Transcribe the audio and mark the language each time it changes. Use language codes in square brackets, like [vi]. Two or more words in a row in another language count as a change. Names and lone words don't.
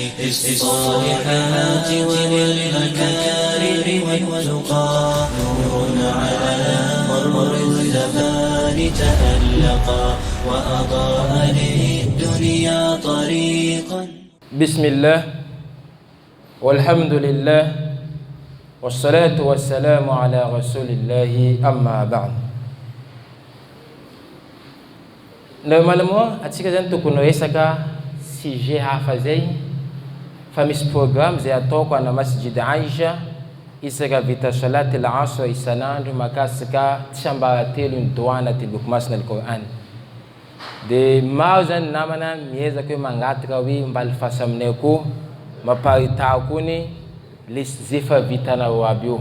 [ar] بالصالحات وللمكارم والتقى نور على مر الزمان تألقا وأضاء للدنيا طريقا. بسم الله والحمد لله والصلاة والسلام على رسول الله أما بعد. [mg] Normalement, atika zany tokony resaka sujet hafa zay fa misy programme zay ataoko ana masjid Aisha isaka vita [ar] صلاة العصر [mg] isanandro makasika tsiambaratelo ny doa anaty boky masina al-Qur'an. De maro zany namana miezaka hoe mangataka hoe mbaly fasa aminay koa maparitao koa ny zay fa vitanao aby io.